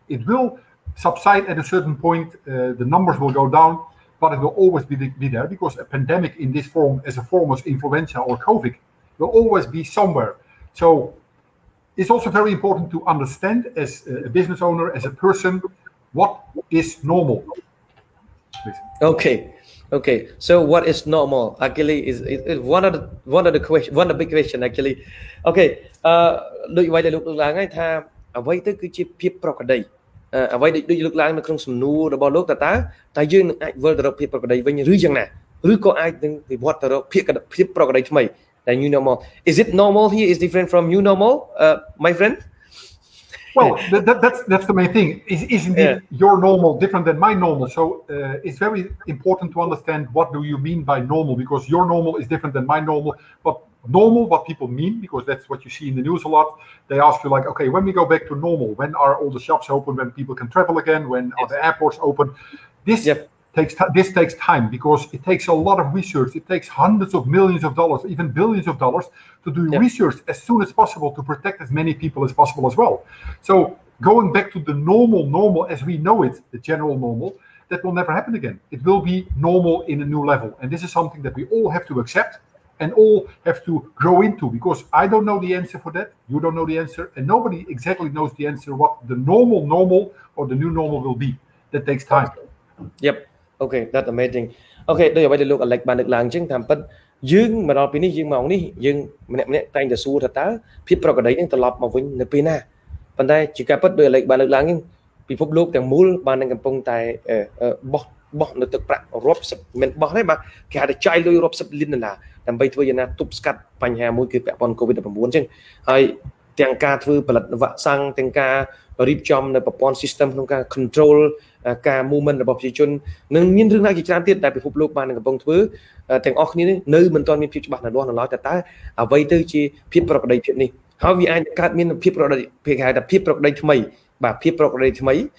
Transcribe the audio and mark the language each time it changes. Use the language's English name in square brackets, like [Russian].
[English] It will subside at a certain point, the numbers will go down, but it will always be there because a pandemic in this form, as a form of influenza or COVID, will always be somewhere. So it's also very important to understand as a business owner, as a person, what is normal. Please. Okay. So what is normal? Actually, is one of the question, one of the big question actually. [Khmer] Okay. ដូចអ្វីដែលលោកលើកឡើងហើយថាអ្វីទៅគឺជាភាពប្រក្រតី អ្វីដូចលើកឡើងនៅក្នុងសំណួររបស់លោកតើយើងនឹងអាចវិលទៅរកភាពប្រក្រតីវិញឬយ៉ាងណាឬក៏អាចនឹងវិវត្តទៅរកភាពប្រក្រតីថ្មីដែល [English] new normal is it normal here is different from new normal my friend Well, that's the main thing. Is indeed your normal different than my normal? So it's very important to understand what do you mean by normal, because your normal is different than my normal. But normal, what people mean, because that's what you see in the news a lot. They ask you like, okay, when we go back to normal, when are all the shops open, when people can travel again, when are the airports open? This takes time, because it takes a lot of research. It takes hundreds of millions of dollars, even billions of dollars, to do research as soon as possible to protect as many people as possible as well. So going back to the normal as we know it, the general normal, that will never happen again. It will be normal in a new level. And this is something that we all have to accept and all have to grow into, because I don't know the answer for that. You don't know the answer. And nobody exactly knows the answer what the normal or the new normal will be. That takes time. Yep. Okay, that's amazing. [Khmer] Okay, ដូចអ្វីដែលលោក Alex បានលើកឡើងអញ្ចឹងតាមពិតយើងមកដល់ពេលនេះយើងមកនេះយើងម្នាក់តែងតែសួរថាតើភាពប្រក្រតីនឹងត្រឡប់មកវិញនៅពេលណាប៉ុន្តែជាការពិតដោយ Alex បានលើកឡើងហ្នឹងពិភពលោកទាំងមូលបាននឹងកំពុងតែ បោះនៅទឹកប្រាក់រាប់សិបមិនបោះទេបាទគេហៅថាចាយលុយរាប់សិបលានដុល្លារដើម្បីធ្វើយ៉ាងណាទប់ស្កាត់បញ្ហាមួយគឺពាក់ព័ន្ធ Covid-19 អញ្ចឹងហើយទាំងការធ្វើផលិតវ៉ាក់សាំងទាំងការរៀបចំនៅប្រព័ន្ធ system ក្នុងការ control ការ movement របស់ប្រជាជននឹងមានរឿងណាជាច្រើនទៀតដែលពិភពលោកបាននឹងកំពុងធ្វើទាំងអស់គ្នានៅមិនទាន់មានភាពច្បាស់នៅឡើយតែតើអ្វីទៅជាភាពប្រក្រតីភាពនេះហើយវាអាចកើតមានភាពប្រក្រតីគេហៅថាភាពប្រក្រតីថ្មីបាទភាពប្រក្រតីថ្មី